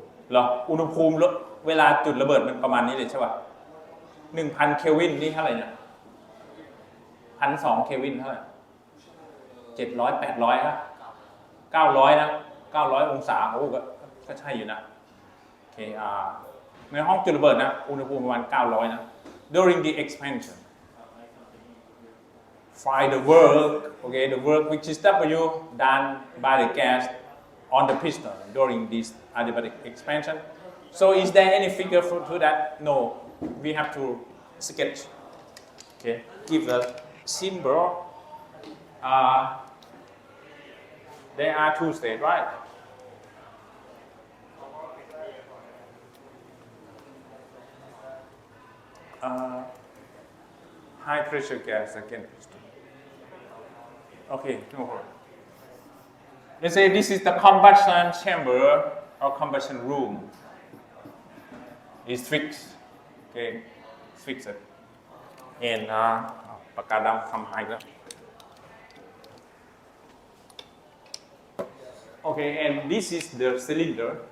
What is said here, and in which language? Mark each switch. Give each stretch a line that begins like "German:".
Thai: เหรออุณหภูมิเวลาจุดระเบิดมันประมาณนี้เลยใช่ป่ะ 1,000 เคลวินนี่เท่าไหร่เนี่ย 1,200 เคลวินเท่าไหร่ 700 800ครับ900นะ900 องศาโอ้ก็ใช่อยู่นะโอเคในห้องจุดระเบิดนะอุณหภูมิประมาณ900นะ
English: during the expansion find the work okay the work which is W done by the gas on the piston during this adiabatic expansion. So is there any figure to that? No, we have to sketch. Okay, give a symbol. There are two states, right? High pressure gas again. Okay, no problem. Let's say this is the combustion chamber or combustion room. It's fixed. Okay, it's fixed. And
Thai: ปากกาดำทำหายแล้ว
English: Okay, and this is the cylinder.